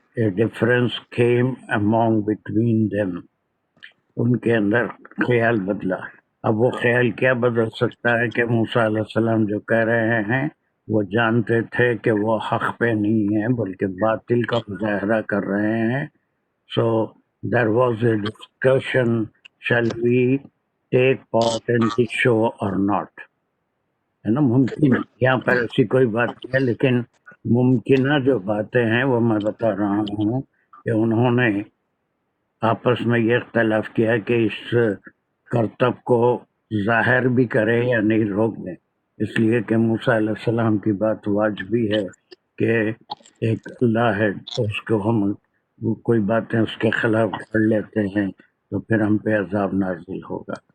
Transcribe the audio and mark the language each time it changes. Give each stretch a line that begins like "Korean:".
English: a difference came among between them,
Urdu: ان کے اندر خیال بدلا. اب وہ خیال کیا بدل سکتا ہے کہ موسیٰ علیہ السلام جو کہہ رہے ہیں وہ جانتے تھے کہ وہ حق پہ نہیں ہیں بلکہ باطل کا مظاہرہ کر رہے ہیں.
English: so there was a discussion, shall we take part in this show or not,
Urdu: ہے نا. ممکن یہاں پر ایسی کوئی بات نہیں ہے, لیکن ممکنہ جو باتیں ہیں وہ میں بتا رہا ہوں کہ انہوں نے آپس میں یہ اختلاف کیا کہ اس کرتب کو ظاہر بھی کرے یا نہیں روک دیں, اس لیے کہ موسیٰ علیہ السلام کی بات واجبی ہے کہ ایک اللہ ہے, اس کو ہم کوئی باتیں اس کے خلاف کر لیتے ہیں تو پھر ہم پہ عذاب نازل ہوگا.